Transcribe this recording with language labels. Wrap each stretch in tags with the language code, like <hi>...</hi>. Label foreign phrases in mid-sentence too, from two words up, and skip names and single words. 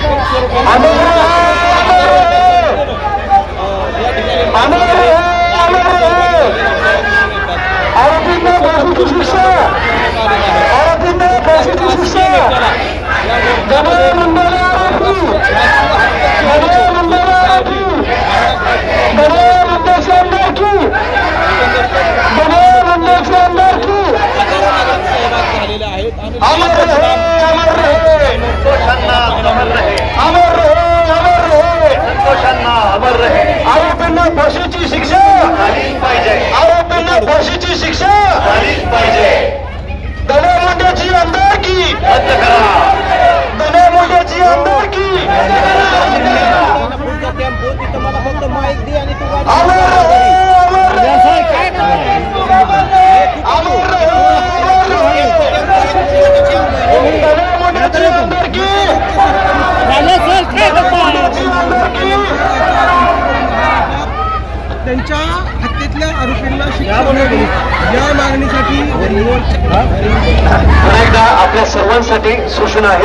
<mr>आरोपींना फाशीची शिक्षा आरोपींना फाशीची शिक्षा गणेश मंडळ आरोपी गणेश मंडळ आरोपी गणेश मंडळाची आमदारकी गणेश मंडळाची आमदारकी झालेले आहेत. अमर रहे अमर रहे संतोषांना अमर रहे अमर रहे अमर रहे संतोषांना अमर रहे. आरोपींना फाशीची शिक्षा झालीच पाहिजे. आरोपींना फाशीची शिक्षा झालीच पाहिजे. गणेश मुंडेची आमदारकी रद्द करा. गणेश मुंडेची आमदारकी मला फक्त माईक दे आणि तू अमर रहे अमर रहे अमर रहे गणेश मुंडेची आमदारकी त्यांच्या हत्येतल्या आरोपींना शिक्षा मिळावी या मागणीसाठी पुन्हा एकदा आपल्या सर्वांसाठी सूचना आहे.</mr>